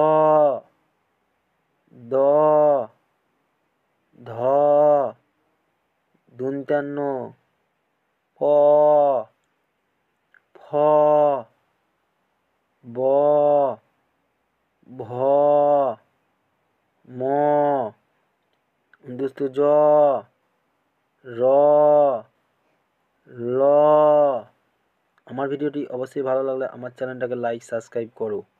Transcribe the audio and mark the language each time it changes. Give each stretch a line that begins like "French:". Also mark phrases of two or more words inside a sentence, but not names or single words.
Bangla: দ ধ দন্ত্যান্ন প ফ ব ভ ম দুস্তু জ র ল। আমার ভিডিওটি অবশ্যই ভালো লাগলে আমার চ্যানেলটাকে
English: like subscribe
Bangla: করো।